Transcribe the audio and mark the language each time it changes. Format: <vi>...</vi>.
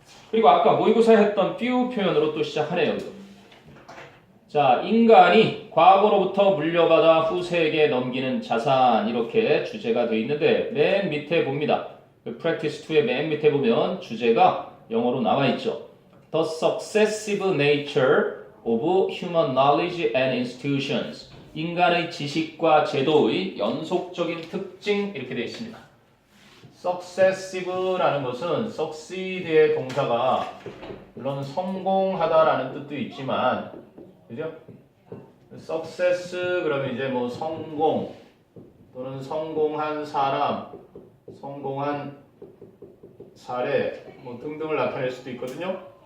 <ko>그리고 아까 모의고사 했던 few 표현으로 또 시작하네요. 자, 인간이 과거로부터 물려받아 후세에게 넘기는 자산, 이렇게 주제가 되어 있는데 맨 밑에 봅니다. practice 2의 맨 밑에 보면 주제가 영어로 나와 있죠.</ko> <en>The successive nature of human knowledge and institutions.</en> <ko>인간의 지식과 제도의 연속적인 특징, 이렇게 되어 있습니다. successive라는 것은 succeed의 동사가 물론 성공하다라는 뜻도 있지만, 그죠? success 그러면 이제 뭐 성공 또는 성공한 사람, 성공한 사례 뭐 등등을 나타낼 수도 있거든요.</ko>